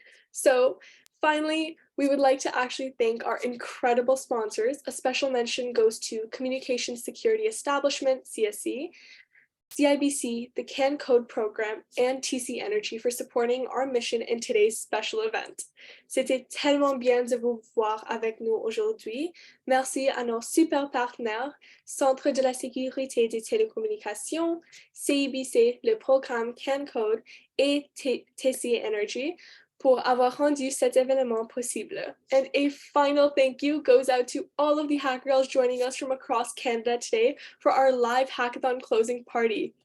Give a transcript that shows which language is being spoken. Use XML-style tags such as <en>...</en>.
<en>So finally, we would like to actually thank our incredible sponsors. A special mention goes to Communication Security Establishment, CSE, CIBC, the CAN Code Program, and TC Energy for supporting our mission in today's special event.</en> <fr>C'était tellement bien de vous voir avec nous aujourd'hui. Merci à nos super partenaires, Centre de la Sécurité des Télécommunications, CIBC, le programme CAN Code et TC Energy pour avoir rendu cet événement possible.</fr> <en>And a final thank you goes out to all of the Hackergals joining us from across Canada today for our live hackathon closing party.</en>